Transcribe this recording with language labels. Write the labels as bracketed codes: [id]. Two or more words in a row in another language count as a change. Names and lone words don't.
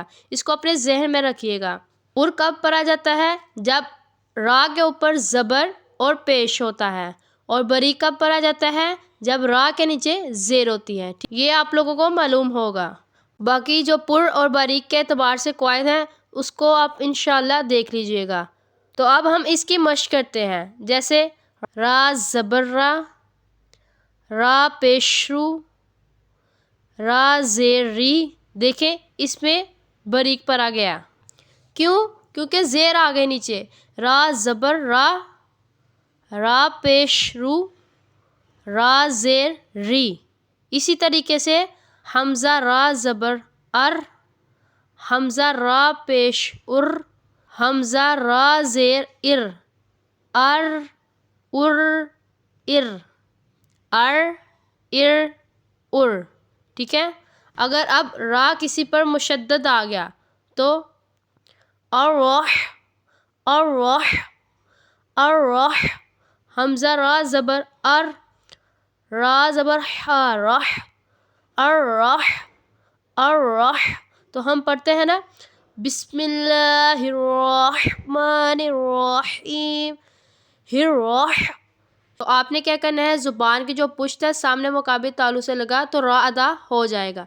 [ur] اس کو اپنے ذہن میں رکھیے گا۔ پر کب پڑھا جاتا ہے، جب را کے اوپر زبر اور پیش ہوتا ہے، اور باریک کب پڑھا جاتا ہے، جب را کے نیچے زیر ہوتی ہے۔ یہ آپ لوگوں کو معلوم ہوگا۔ باقی جو پر اور باریک کے اعتبار سے قواعد ہیں اس کو آپ انشاءاللہ دیکھ لیجئے گا۔ تو اب ہم اس کی مشق کرتے ہیں۔ جیسے را زبر را، را پیش رو، را زیر ری، دیکھیں اس میں باریک پر آ گیا، کیوں؟ کیونکہ زیر آ گئے نیچے، را زبر را، را پیش رو، را زیر ری۔ اسی طریقے سے حمزہ را زبر ار، حمزہ را پیش ار، حمزہ را زیر ار، ار ار ار، ار ار ار، ٹھیک ہے؟ اگر اب را کسی پر مشدد آ گیا تو الرح، الرح، الرح، حمزہ را زبر ار، را زبر حا رح، الرح، الرح۔ تو ہم پڑھتے ہیں نا [ar] بسم اللہ الرحمن الرحیم، [ur] الرح۔ تو آپ نے کیا کرنا ہے، زبان کی جو پشت ہے سامنے مقابل تالو سے لگا تو را ادا ہو جائے گا۔